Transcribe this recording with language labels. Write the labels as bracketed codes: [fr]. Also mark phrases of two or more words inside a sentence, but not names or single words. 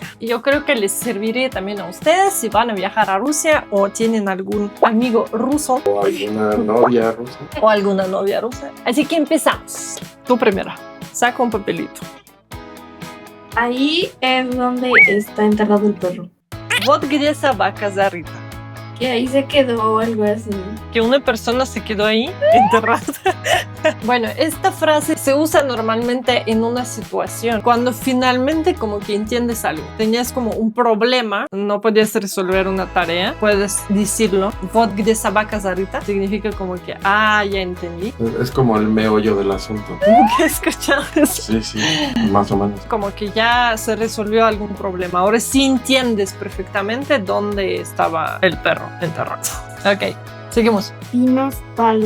[es] Y yo creo que les serviría también a ustedes si van a viajar a Rusia o tienen algún amigo ruso o alguna novia rusa. o alguna novia rusa. Así que empezamos. Tú primero. Saca un papelito. Ahí es donde está enterrado el perro. [ru] Вот где собака зарыта. [es] Que ahí se quedó algo así. Que una persona se quedó ahí enterrada. Bueno, esta frase se usa normalmente en una situación cuando finalmente como que entiendes algo. Tenías como un problema, no podías resolver una tarea, puedes decirlo. [ru] Вот где собака зарыта [es] significa como que, ya entendí. Es como el meollo del asunto. ¿Nunca he escuchado eso? Sí, sí, más o menos. Como que ya se resolvió algún problema. Ahora sí entiendes perfectamente dónde estaba el perro enterrado. Ok, seguimos. Pinos palos.